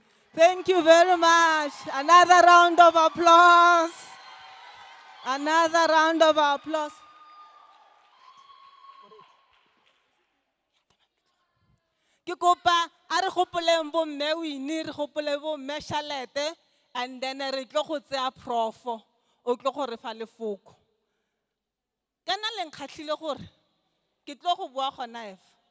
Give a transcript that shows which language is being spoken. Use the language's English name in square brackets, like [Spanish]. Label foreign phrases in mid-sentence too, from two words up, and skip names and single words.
[English] Thank you very much. Another round of applause. Another round of applause. [Tswana] Ke kopa a re gopoleng bo mme Winnie, re gopole bo mme Charlotte, [English] and then [Tswana] re tlo go tseya profo o tlo go re fa lefoko. Kana le nkgatlhile gore ke tlo go bua gona efe.